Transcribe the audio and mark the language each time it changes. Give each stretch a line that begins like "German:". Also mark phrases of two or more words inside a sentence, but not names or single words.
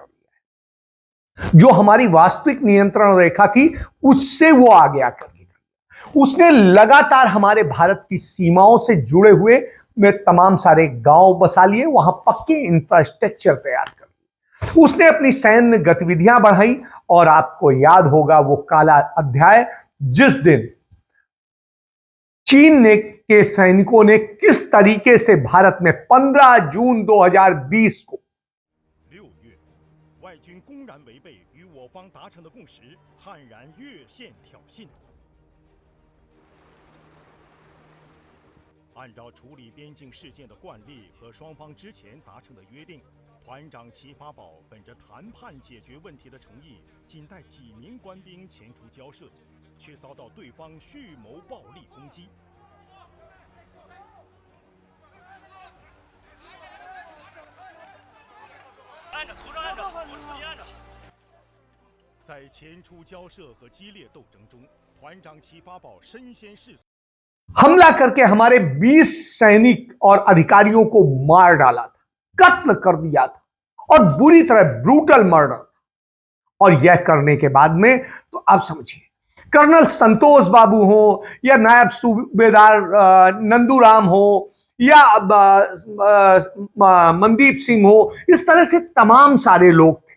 Hindi: जो हमारी वास्तविक नियंत्रण रेखा थी उससे वो आगे आकर उसने लगातार हमारे भारत की सीमाओं से जुड़े हुए में तमाम सारे गांव बसा लिए, वहां पक्के इंफ्रास्ट्रक्चर तैयार कर लिए। उसने अपनी सैन्य गतिविधियां बढ़ाई। और आपको याद होगा वो काला अध्याय जिस दिन चीन के सैनिकों ने किस तरीके से भारत में 15 जून 2020 को
Chinese: 6 月外军公然违背与我方达成的共识，悍然越线挑衅。按照处理边境事件的惯例和双方之前达成的约定，团长齐发宝本着谈判解决问题的诚意，仅带几名官兵前出交涉，却遭到对方蓄谋暴力攻击。按着，图上按着，我注意按着。在前出交涉和激烈斗争中，团长齐发宝身先士卒。
Hindi: हमला करके हमारे 20 सैनिक और अधिकारियों को मार डाला था, कत्ल कर दिया था, और बुरी तरह
English: brutal murder.
Hindi: और यह करने के बाद में तो आप समझिए, कर्नल संतोष बाबू हो या नायब सूबेदार नंदूराम हो या मनदीप सिंह हो, इस तरह से तमाम सारे लोग थे।